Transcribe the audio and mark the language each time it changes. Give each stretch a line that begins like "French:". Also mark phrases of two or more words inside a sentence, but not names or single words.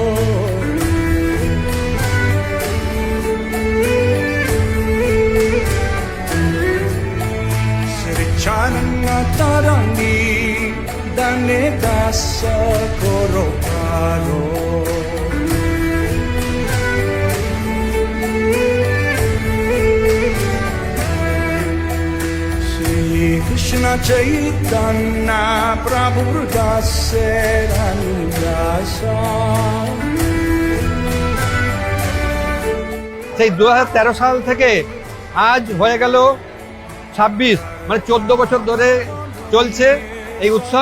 Bangla: Sricana tarangi dane dasa korokaro Krishna Chaitanya Prabhu Daserandasa সেই 2013 সাল থেকে আজ হয়ে গেল 26 মানে 14 বছর ধরে চলছে এই উৎসব।